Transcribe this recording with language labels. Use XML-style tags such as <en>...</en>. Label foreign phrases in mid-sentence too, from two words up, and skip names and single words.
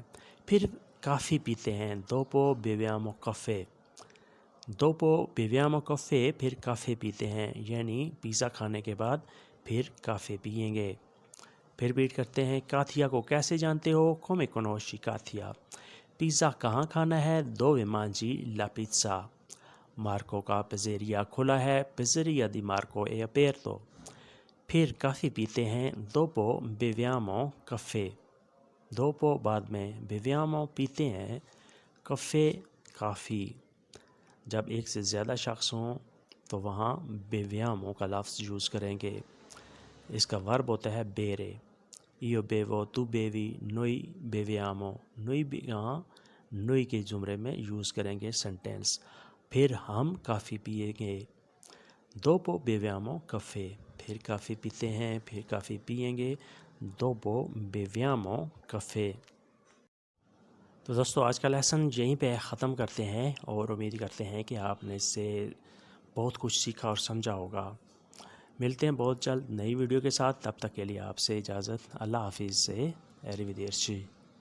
<ur>پھر کافی پیتے ہیں</ur> <it>dopo beviamo caffè dopo beviamo caffè</it> <ur>پھر کافی پیتے ہیں یعنی پیزا کھانے کے بعد پھر کافی پئیں گے۔ پھر بیٹ کرتے ہیں کاتھیا کو کیسے جانتے ہو</ur> <it>come conosci</it> <ur>کاتھیا پیزا کہاں کھانا ہے</ur> <it>dove mangi la pizza</it> <ur>مارکو کا پیزریا کھلا ہے</ur> <it>pizzeria di Marco è aperto</it> <ur>پھر کافی پیتے ہیں</ur> <it>dopo beviamo caffè dopo</it> <ur>بعد میں beviamo پیتے ہیں caffè کافی جب ایک سے زیادہ شخص ہوں تو وہاں beviamo کا لفظ یوز کریں گے۔ اس کا ورب ہوتا ہے</ur> <it>bere io bevo tu bevi noi beviamo</it> <ur>noi کے زمرے میں یوز کریں گے سنٹینس پھر ہم کافی پیئیں گے</ur> <it>dopo beviamo caffè</it> <ur>پھر کافی پیتے ہیں پھر کافی پئیں گے</ur> <it>dopo beviamo caffè</it> <ur>تو دوستو آج کا لیسن یہیں پہ ختم کرتے ہیں اور امید کرتے ہیں کہ آپ نے اس سے بہت کچھ سیکھا اور سمجھا ہوگا۔ ملتے ہیں بہت جلد نئی ویڈیو کے ساتھ، تب تک کے لیے آپ سے اجازت، اللہ حافظ سے arrivederci۔</ur>